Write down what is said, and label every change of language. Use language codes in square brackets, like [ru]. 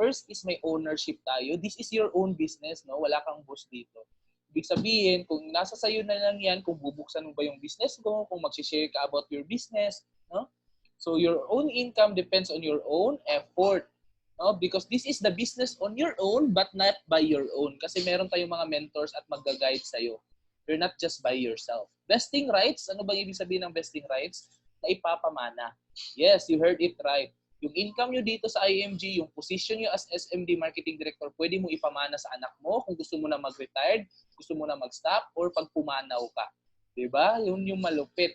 [en] First is [tl] may ownership tayo. [en] This is your own business, no? [tl] Wala kang boss dito. Ibig sabihin, kung nasa sayo na lang yan, kung bubuksan mo ba yung business mo, kung mag-share ka [en] about your business, [tl] no? [en] So your own income depends on your own effort. No? Because this is the business on your own but not by your own. [tl] Kasi meron tayong mga mentors at mag-guide sa'yo. [en] You're not just by yourself. [tl] Vesting rights, ano bang ibig sabihin ng vesting rights? Na ipapamana. [en] Yes, you heard it right. [tl] Yung income nyo dito sa IMG, yung position nyo as SMD Marketing Director, pwede mo ipamana sa anak mo kung gusto mo na mag-retired, gusto mo na mag-stop, or pag pumanaw ka. Diba? Yun yung malupit.